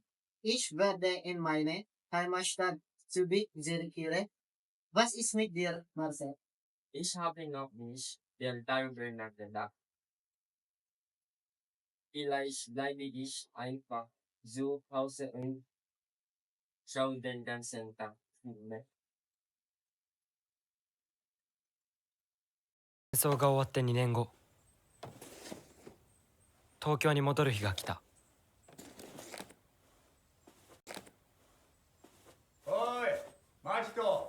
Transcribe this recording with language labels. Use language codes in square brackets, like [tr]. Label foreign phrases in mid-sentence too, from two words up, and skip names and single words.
[de] Ich werde in meine Heimatstadt Zürich zurückkehren. Was ist mit dir, Marcel? Ich habe noch nicht darüber nachgedacht. Vielleicht bleibe ich einfach zu Hause und schaue den ganzen Tag Filme. [ja] 戦争が終わって2年後、東京に戻る日が来た。おい、マキト。